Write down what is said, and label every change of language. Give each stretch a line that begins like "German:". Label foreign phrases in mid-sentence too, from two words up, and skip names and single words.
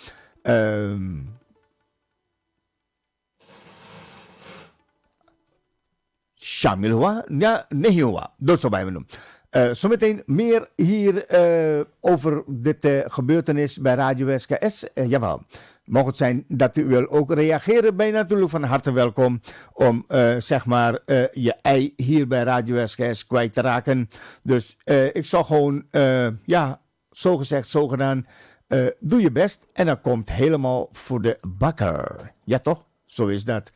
Hindi: शामिल हुआ या नहीं हुआ दोस्तों भाई बहनों
Dutch: zometeen meer hier over dit gebeurtenis bij Radio SKS. Jawel, mocht het zijn dat u wil ook reageren, ben je natuurlijk van harte welkom om zeg maar je ei hier bij Radio SKS kwijt te raken. Dus ik zal gewoon, ja, zo gezegd, zo gedaan, doe je best en dan komt helemaal voor de bakker. Ja toch? Zo is dat.